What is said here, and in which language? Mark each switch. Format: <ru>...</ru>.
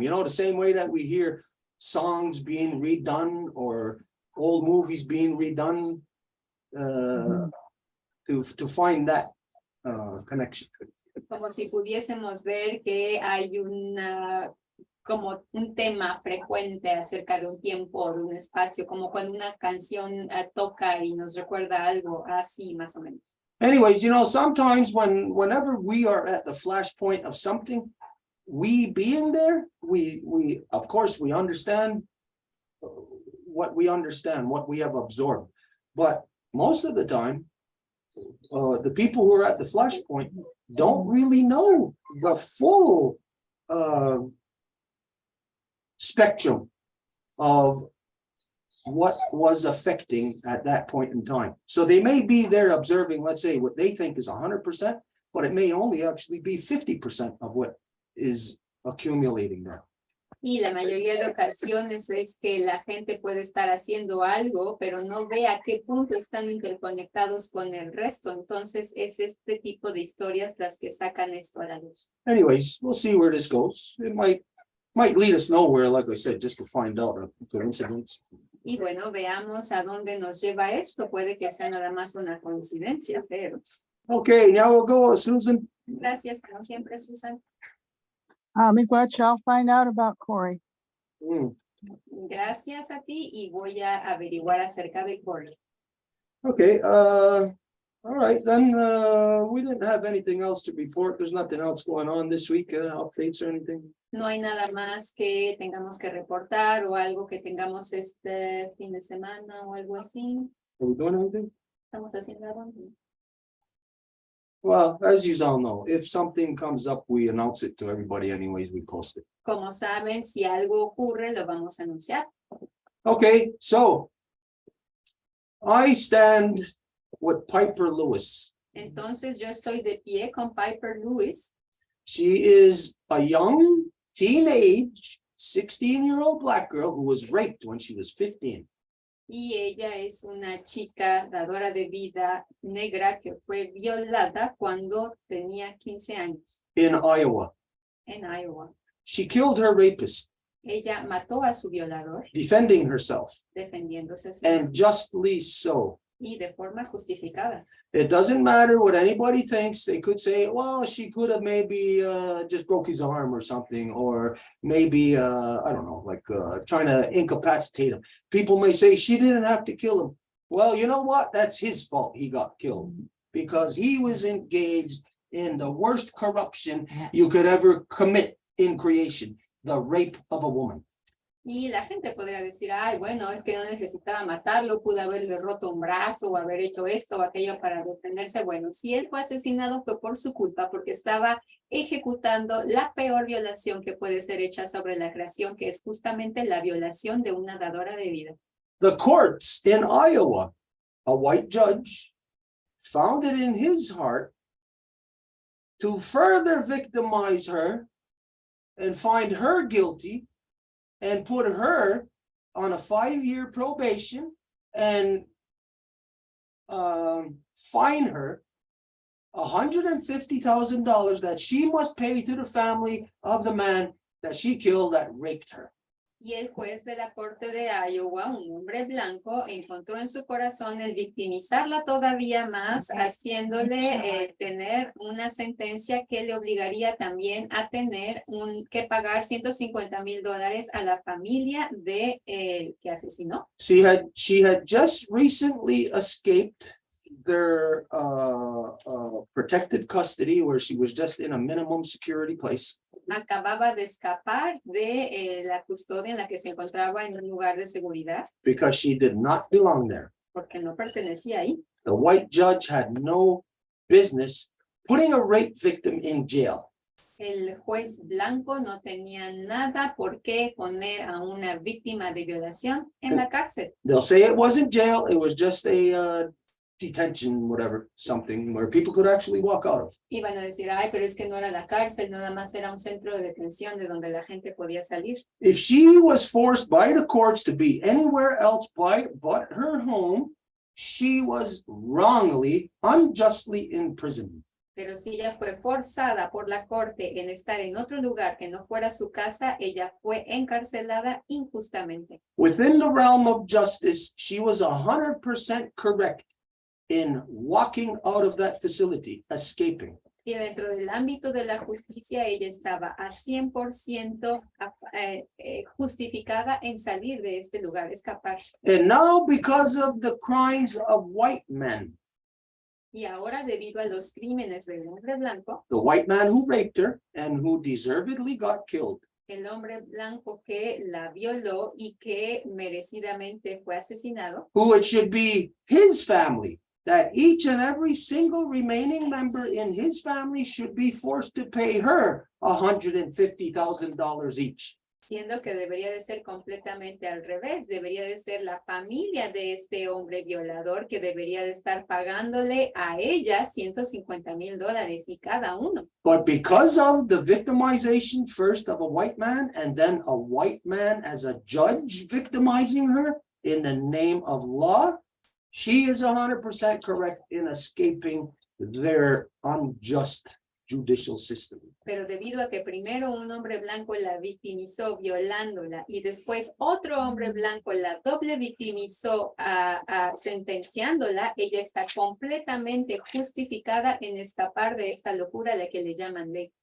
<en>You know, the same way that we hear songs being redone or old movies being redone, to find that connection.</en> <es>Como si pudiésemos ver que hay como un tema frecuente acerca de un tiempo o de un espacio, como cuando una canción toca y nos recuerda algo así más o menos.</es> <en>Anyways, you know, sometimes whenever we are at the flashpoint of something, we being there, we of course we understand what we understand, what we have absorbed, but most of the time, the people who are at the flashpoint don't really know the full spectrum of what was affecting at that point in time. So they may be there observing, let's say, what they think is 100%, but it may only actually be 50% of what is accumulating there.</en> <es>Y la mayoría de ocasiones es que la gente puede estar haciendo algo, pero no ve a qué punto están interconectados con el resto. Entonces es este tipo de historias las que sacan esto a la luz.</es> <en>Anyways, we'll see where this goes. It might lead us nowhere, like I said, just to find out a coincidence.</en> <es>Y bueno, veamos a dónde nos lleva esto. Puede que sea nada más una coincidencia, pero...</es> <en>Okay, now we'll go, Susan.</en> <es>Gracias, como siempre, Susan.</es> <en>Miigwech, I'll find out about Corey.</en> <es>Gracias a ti y voy a averiguar acerca de Corey.</es> <en>Okay, all right, then we didn't have anything else to report. There's nothing else going on this week, updates or anything.</en> <es>No hay nada más que tengamos que reportar o algo que tengamos este fin de semana o algo así.</es> <en>Are we doing anything?</en> <es>¿Estamos haciendo algo?</es> <en>Well, as you all know, if something comes up, we announce it to everybody anyways, we post it.</en> <es>Como saben, si algo ocurre, lo vamos a anunciar.</es> <en>Okay, so I stand with Piper Lewis.</en> <es>Entonces, yo estoy de pie con Piper Lewis.</es> <en>She is a young, teenage, 16-year-old Black girl who was raped when she was 15.</en> <es>Y ella es una chica dadora de vida negra que fue violada cuando tenía 15 años</es> <en>In Iowa.</en> <es>en Iowa.</es> <en>She killed her rapist,</en> <es>Ella mató a su violador</es> <en>defending herself,</en> <es>defendiéndose a sí</es> <en>and</en> <es>misma,</es> <en>justly so.</en> <es>y de forma justificada.</es> <en>It doesn't matter what anybody thinks. They could say, well, she could have maybe just broke his arm or something, or maybe, I don't know, like trying to incapacitate him. People may say she didn't have to kill him. Well, you know what? That's his fault he got killed because he was engaged in the worst corruption you could ever commit in creation, the rape of a woman.</en> <es>Y la gente podría decir, ay, bueno, es que no necesitaba matarlo, pudo haberle roto un brazo o haber hecho esto o aquello para defenderse. Bueno, si él fue asesinado fue por su culpa, porque estaba ejecutando la peor violación que puede ser hecha sobre la creación, que es justamente la violación de una dadora de vida.</es> <en>The courts in Iowa, a white judge, found it in his heart to further victimize her and find her guilty and put her on a 5-year probation and fine her $150,000 that she must pay to the family of the man that she killed that raped her.</en> <es>Y el juez de la corte de Iowa, un hombre blanco, encontró en su corazón el victimizarla todavía más, haciéndole tener una sentencia que le obligaría también a tener que pagar $150,000 a la familia de que asesinó.</es> <en>She had just recently escaped their protective custody, where she was just in a minimum security place.</en> <es>Acababa de escapar de la custodia en la que se encontraba en un lugar de seguridad,</es> <en>Because she did not belong there.</en> <es>porque no pertenecía ahí.</es> <en>The white judge had no business putting a rape victim in jail.</en> <es>El juez blanco no tenía nada por qué poner a una víctima de violación en la cárcel.</es> <en>They'll say it wasn't jail, it was just a detention, whatever, something where people could actually walk out of.</en> <es>Iban a decir, ay, pero es que no era la cárcel, nada más era un centro de detención de donde la gente podía salir.</es> <en>If she was forced by the courts to be anywhere else but her home, she was wrongly, unjustly imprisoned.</en> <es>Pero si ella fue forzada por la corte en estar en otro lugar que no fuera su casa, ella fue encarcelada injustamente.</es> <en>Within the realm of justice, she was 100% correct in walking out of that facility, escaping.</en> <es>Y dentro del ámbito de la justicia, ella estaba a 100% justificada en salir de este lugar, escapar.</es> <en>And now, because of the crimes of white men,</en> <es>Y ahora, debido a los crímenes del hombre blanco,</es> <en>the white man who raped her and who deservedly got killed,</en> <es>el hombre blanco que la violó y que merecidamente fue asesinado,</es> <en>who it should be his family, that each and every single remaining member in his family should be forced to pay her $150,000 each.</en> <es>siendo que debería de ser completamente al revés, debería de ser la familia de este hombre violador que debería de estar pagándole a ella $150,000 y cada uno.</es> <en>But because of the victimization first of a white man and then a white man as a judge victimizing her in the name of law, she is 100% correct in escaping their unjust judicial system.</en> <es>Pero debido a que primero un hombre blanco la victimizó violándola y después otro hombre blanco la doble victimizó sentenciándola, ella está completamente justificada en escapar de esta locura a la que le llaman ley.</es>